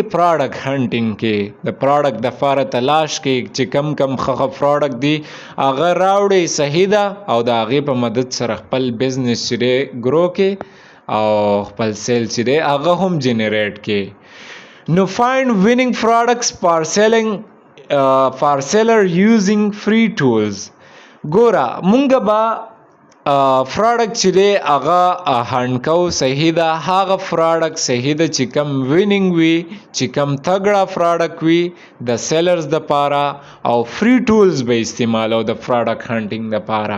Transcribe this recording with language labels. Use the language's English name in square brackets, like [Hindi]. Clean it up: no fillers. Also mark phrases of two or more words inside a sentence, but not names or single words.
[English] product hunting [Pashto] کې د پراډکټ دپاره تلاش کې چې کم کم ښه پراډکټ دی هغه راوړې. صحیح ده؟ او د هغې په مدد سره خپل بزنس چې دی ګرو کې او خپل سیل چې دی هغه هم جنریټ کې. [English] نو find winning products for seller using free tools. [Pashto] ګوره مونږ به پروډکټ چې دی هغه هنډ کو. صحیح ده، هغه پروډکټ صحیح ده چې کم ویننګ وي، چې کم تګړه پروډکټ وي د سیلرز دپاره، او [English] free tools [Pashto] به استعمالو د [English] product hunting [Pashto] دپاره.